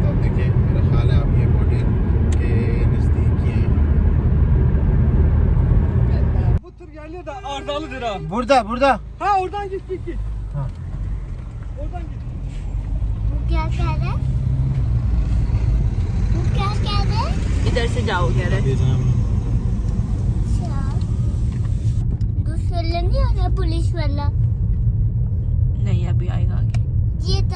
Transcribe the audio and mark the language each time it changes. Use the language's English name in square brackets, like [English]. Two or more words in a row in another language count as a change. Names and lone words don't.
[Hindi] तो अब देखिए, मेरा ख्याल है अब ये बॉर्डर के नज़दीक ही हैं। [Turkish] burada burada Ha oradan git git git. Ha. Oradan git. [Hindi] वो क्या कह रहे? वो क्या कह रहे? इधर से जाओ कह रहे। दूसरा नहीं आ रहा पुलिस वाला? नहीं, अभी आएगा आगे। ये था